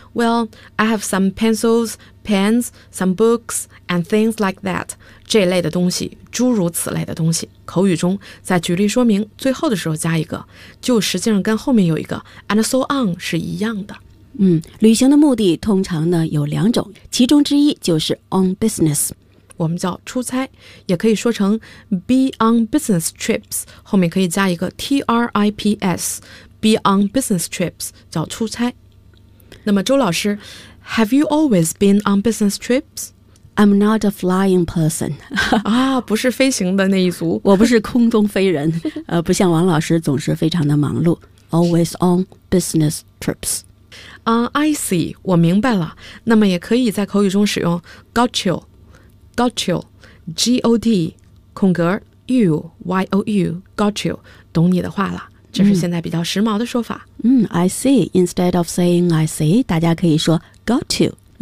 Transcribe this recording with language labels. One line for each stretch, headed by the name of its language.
English: Well, I have some pencils, pens, some books, and things like that。
Chinese: 这类的东西，诸如此类的东西，口语中在举例说明最后的时候加一个，就实际上跟后面有一个
English: and so on
Chinese: 是一样的。旅行的目的通常呢有两种，其中之一就是
English: on business，
Chinese: 我们叫出差，也可以说成
English: be on business trips，
Chinese: 后面可以加一个 trips， be on business trips 叫出差。那么周老师
English: Have you always been on business trips？ I'm not a flying person.
Chinese: 啊，不是飞行的那一族。我不是空中飞人。不像王老师总是非常的忙碌。
English: Always on business trips. I see.
Chinese: 我明白了。那么也可以在口语中使用
English: got you. Got you. G-O-D.
Chinese: 空格
English: you. Y-O-U. Got you.
Chinese: 懂你的话了。这是现在比较时髦的说法。
English: I see. Instead of saying I see,
Chinese: 大家可以说
English: got you.